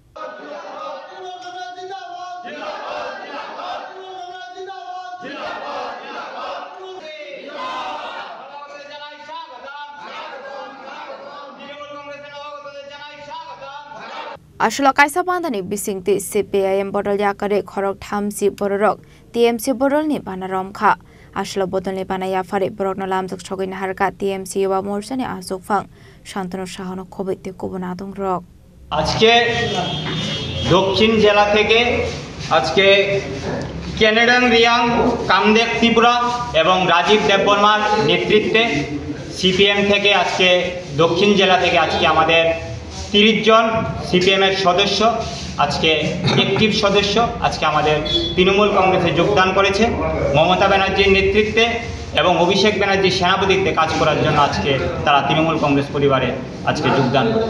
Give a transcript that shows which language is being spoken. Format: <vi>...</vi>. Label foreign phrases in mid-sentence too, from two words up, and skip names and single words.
<trp>Ashula kaisa pandani bisingti CPIM bodol yakare khorok thamsi bororok TMC bodolni bana romkha ashula bodolni bana yafare borokna lamjuk chogin harka TMC yuba morsani asuk phang shantanu shahano khobaiti kubun adongrok</trp> <bn>আজকে দক্ষিণ জেলা থেকে আজকে কেনেডন রিয়াং কামদেব ত্রিপুরা এবং রাজীব দেববর্মার নেতৃত্বে সিপিএম থেকে আজকে দক্ষিণ জেলা থেকে আজকে আমাদের 30 জন সিপিএম এর সদস্য আজকে অ্যাক্টিভ সদস্য আজকে আমাদের তৃণমূল কংগ্রেসে যোগদান করেছে মমতা ব্যানার্জির নেতৃত্বে এবং অভিষেক ব্যানার্জির সেনাপতিত্বে কাজ করার জন্য আজকে তারা তৃণমূল কংগ্রেস পরিবারে আজকে যোগদান করেছে।</bn>